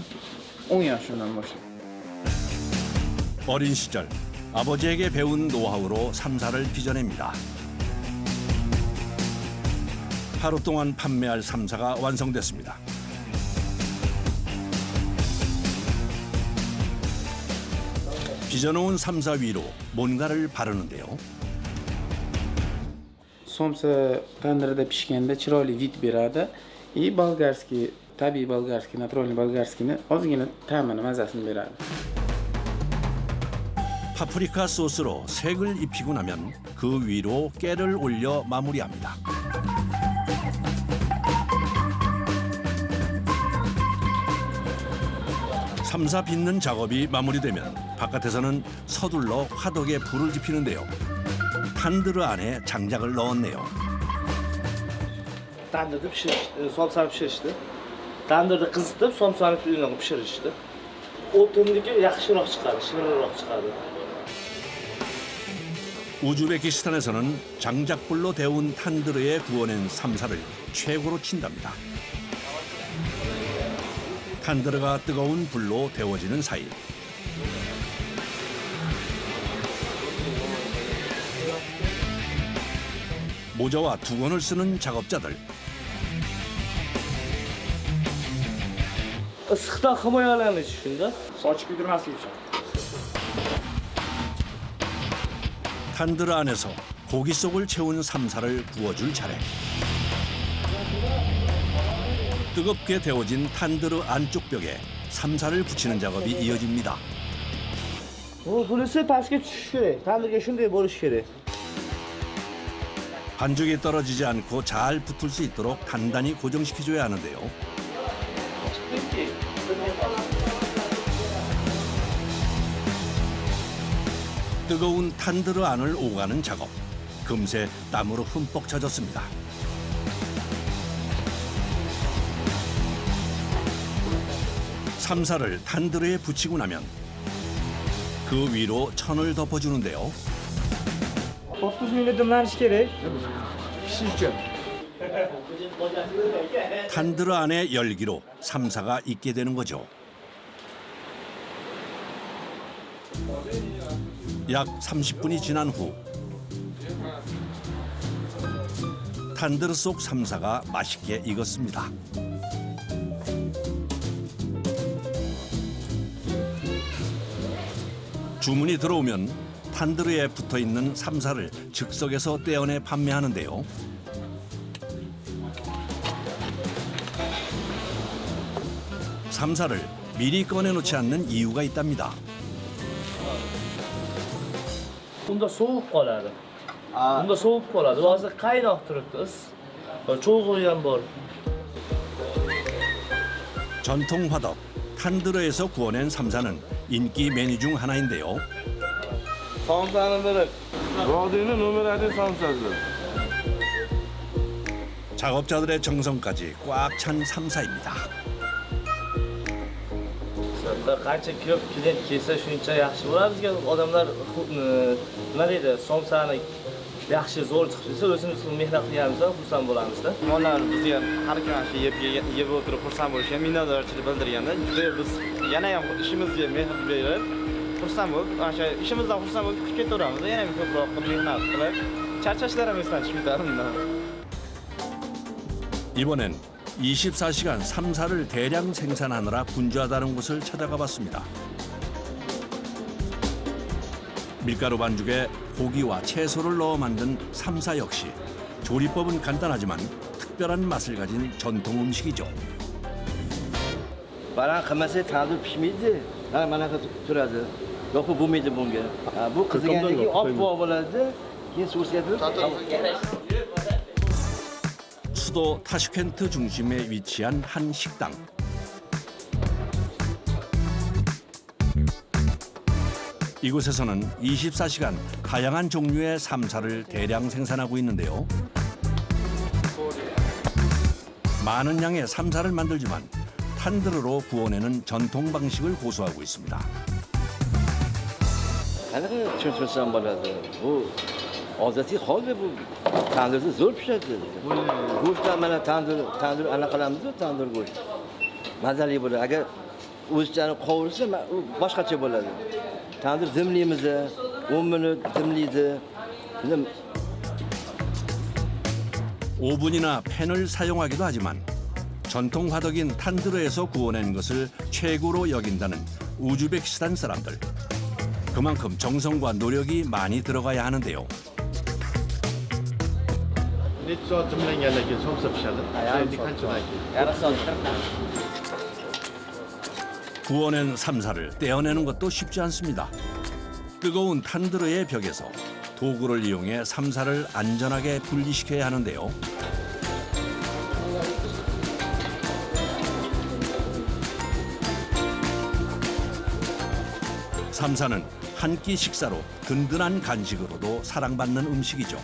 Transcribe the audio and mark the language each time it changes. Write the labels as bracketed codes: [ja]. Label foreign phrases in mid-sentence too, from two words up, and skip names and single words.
[uz] 10 yoshimdan boshlab. [ko] 어린 시절 아버지에게 배운 노하우로 삼사를 빚어냅니다. 하루 동안 판매할 삼사가 완성됐습니다. 빚어놓은 삼사 위로 뭔가를 바르는데요. [uz] Somsa tandirda pishganda chiroyli vid beradi. Bolgarskiy, tabiiy bolgarskiy, naturalniy bolgarskiyni ozgina ta'mini, mazasini beradi. [ko] 파프리카 소스로 색을 입히고 나면 그 위로 깨를 올려 마무리합니다. 삼사 빚는 작업이 마무리되면 바깥에서는 서둘러 화덕에 불을 지피는데요. 탄드르 안에 장작을 넣었네요. [uz] Tandırda somsani pishirishdi. Tandırda qizitib, somsani uyunaga pishirishdi. O'tindagi yaxshiroq chiqadi, shirinroq chiqadi. [ko] 우즈베키스탄에서는 장작불로 데운 탄드르에 구워낸 삼사를 최고로 친답니다. 탄드르가 뜨거운 불로 데워지는 사이 모자와 두건을 쓰는 작업자들. [uz] Issiqdan himoyalanish shunda. Sochib kuydirmaslik uchun. [ko] 탄드르 안에서 고기 속을 채운 삼사를 구워줄 차례. 뜨겁게 데워진 탄드르 안쪽 벽에 삼사를 붙이는 작업이 이어집니다. [uz] Bunisi pastga tushishi kerak. Tandırga shunday bo'lishi kerak. [ko] 반죽이 떨어지지 않고 잘 붙을 수 있도록 단단히 고정시켜줘야 하는데요. 뜨거운 탄드르 안을 오가는 작업. 금세 땀으로 흠뻑 젖었습니다. 삼사를 탄드르에 붙이고 나면 그 위로 천을 덮어주는데요. [uz] 30 minut dimlanishi kerak. Pishish uchun. [ko] 탄드르 안의 열기로 삼사가 익게 되는 거죠. 약 30분이 지난 후 탄드르 속 삼사가 맛있게 익었습니다. 주문이 들어오면 탄드르에 붙어있는 삼사를 즉석에서 떼어내 판매하는데요. 삼사를 미리 꺼내놓지 않는 이유가 있답니다. [uz] Unda sovuq qoladi. Unda sovuq qoladi. Hozir qaynoq turibdi. Cho'g'u ham bor. [ko] 전통 화덕 탄드르에서 구워낸 삼사는 인기 메뉴 중 하나인데요. [uz] Somsani biri. Vodiyni nomer 1 somsasi. [ko] 작업자들의 정성까지 꽉 찬 삼사입니다. [uz] Qancha ko'p klient kelsa shuncha yaxshi bo'ladi. Bizga odamlar nima deydi, somsani yaxshi zo'r chiqsa, o'zimiz mehnat qilganimizda xursand bo'lamizda. Onlar bizni ham har kuni shu yeb o'tirib xursand bo'lishga minnatdorchilik bildirganda, juda biz yana ham ishimizga mehr berib, xursand bo'lib, o'sha ishimizdan xursand bo'lib chiqib ketaveramiz. Yana ham ko'proq mehnat qilib, charchashlarimizdan chiqib ketamiz. [ko] 이번엔 24시간 삼사를 대량 생산하느라 분주하다는 곳을 찾아가 봤습니다. 밀가루 반죽에 고기와 채소를 넣어 만든 삼사 역시 조리법은 간단하지만 특별한 맛을 가진 전통 음식이죠. [uz] Baran qilmasa tandir pishmaydi. Mana turadi. Yo'q bo'lmaydi bunga. Bu qizigandan keyin oppoq bo'ladi. Keyin so'sga [ko] 수도 타슈켄트 중심에 위치한 한 식당. 이곳에서는 24시간 다양한 종류의 삼사를 대량 생산하고 있는데요. 많은 양의 삼사를 만들지만 탄드르로 구워내는 전통 방식을 고수하고 있습니다. [uz] qanaqa cho'chmasam bo'ladi. Bu odatiy holda bu tandirda zo'r pishadi. Go'shtdan mana tandir ana qilamiz, tandir go'sht. Mazali bo'ladi. Agar o'zichani qovurilsa, u boshqacha bo'ladi. Tandir dimlaymiz, 10 minut dimlaydi. [ko] 5분이나 팬을 사용하기도 하지만 전통 화덕인 탄드르에서 구워낸 것을 최고로 여긴다는 우즈베키스탄 사람들. 그만큼 정성과 노력이 많이 들어가야 하는데요. [uz] Necha soat dimlangandan keyin somsa pishadi? Yarim soat. [ko] 구워낸 삼사를 떼어내는 것도 쉽지 않습니다. 뜨거운 탄드르의 벽에서 도구를 이용해 삼사를 안전하게 분리시켜야 하는데요. 삼사는 한 끼 식사로 든든한 간식으로도 사랑받는 음식이죠.